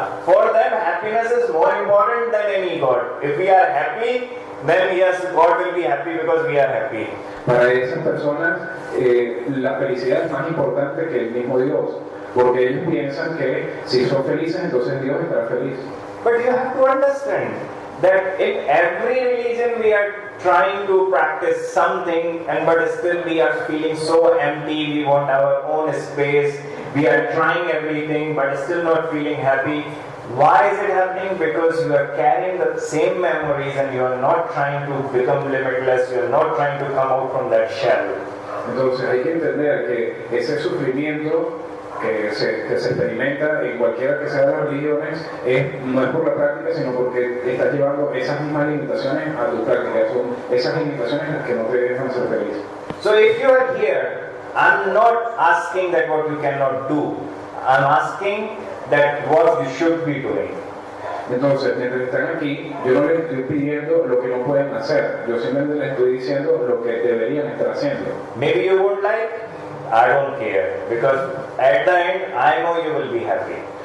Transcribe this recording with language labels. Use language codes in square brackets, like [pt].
[en] For them, happiness is more important than any God. If we are happy, then yes, God will be happy because we are happy. [es] Para esas personas, la felicidad es más importante que el mismo Dios, porque ellos piensan que si son felices, entonces Dios estará feliz. [en] But you have to understand that in every religion we are trying to practice something, but still we are feeling so empty. We want our own space. We are trying everything, but still not feeling happy. Why is it happening? Because you are carrying the same memories and you are not trying to become limitless. You are not trying to come out from that shell. [es] Entonces hay que entender que ese sufrimiento que se experimenta en cualquiera que sea de las religiones no es por la práctica, sino porque estás llevando esas mismas limitaciones a tu práctica. Son esas limitaciones las que no te dejan ser feliz. [en] So if you are here, I'm not asking that what you cannot do. I'm asking that what you should be doing. [es] Entonces, mientras están aquí, yo no les estoy pidiendo lo que no pueden hacer. Yo simplemente les estoy diciendo lo que deberían estar haciendo. [en] Maybe you would like, I don't care, because at the end, I know you will be happy.